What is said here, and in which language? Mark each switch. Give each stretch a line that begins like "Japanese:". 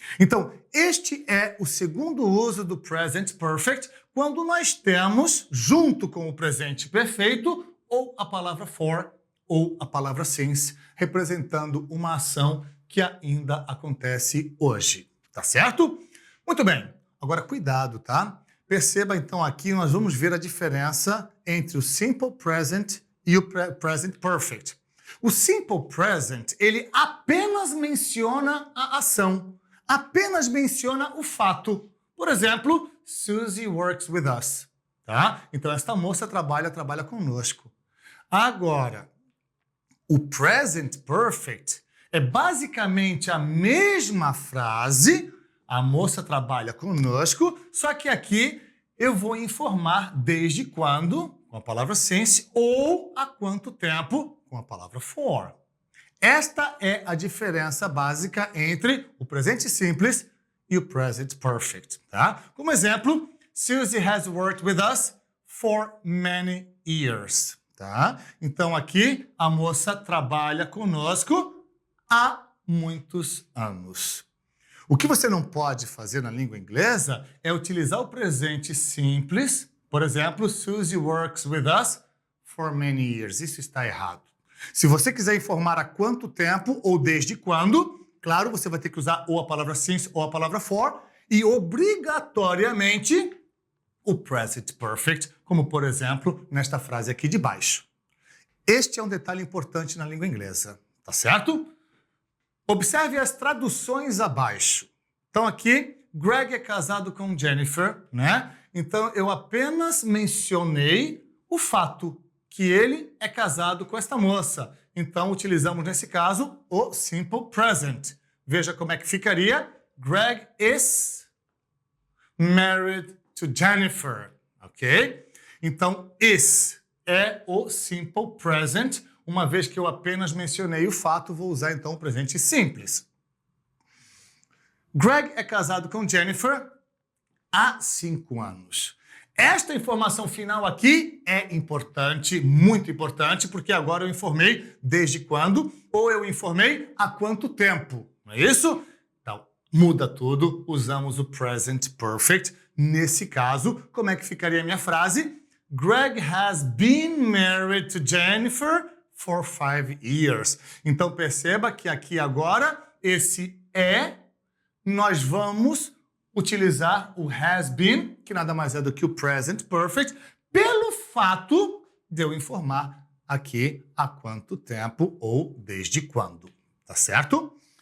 Portuguese: Então, este é o segundo uso do present perfect, quando nós temos, junto com o presente perfeito, ou a palavra for, ou a palavra since, representando uma ação que ainda acontece hoje. Tá certo? Muito bem. Agora, cuidado, tá? Perceba, então, aqui nós vamos ver a diferença entre o simple present e o present perfect. O simple present, ele apenas menciona a ação, apenas menciona o fato. Por exemplo,
English: Susie works with us.
Portuguese: Tá? Então, esta moça trabalha conosco. Agora, o present perfect é basicamente a mesma frase, a moça trabalha conosco, só que aqui eu vou informar desde quando, com a palavra since, ou há quanto tempo, com a palavra for. Esta é a diferença básica entre o presente simples e o present perfect, tá? Como exemplo,
English: Susie has worked with us for many years, tá?
Portuguese: Então aqui a moça trabalha conosco há muitos anos. O que você não pode fazer na língua inglesa é utilizar o presente simples. Por exemplo,
English: Susie works with us for many years.
Portuguese: Isso está errado. Se você quiser informar há quanto tempo ou desde quando, claro, você vai ter que usar ou a palavra since ou a palavra for e obrigatoriamente o present perfect, como por exemplo nesta frase aqui de baixo. Este é um detalhe importante na língua inglesa, tá certo? Observe as traduções abaixo. Então aqui, Greg é casado com Jennifer, né? Então eu apenas mencionei o fato que ele é casado com esta moça. Então utilizamos nesse caso o simple present. Veja como é que ficaria.
English: Greg is married to Jennifer, ok?
Portuguese: Então is é o simple present. Uma vez que eu apenas mencionei o fato, vou usar então o presente simples. Greg é casado com Jennifer há 5 anos. Esta informação final aqui é importante, muito importante, porque agora eu informei desde quando ou eu informei há quanto tempo, não é isso? Então, muda tudo, usamos o present perfect. Nesse caso, como é que ficaria a minha frase?
English: Greg has been married to Jennifer for 5 years.
Portuguese: Então perceba que aqui agora, esse nós vamos utilizar o has been, que nada mais é do que o present perfect, pelo fato de eu informar aqui há quanto tempo ou desde quando. Tá certo?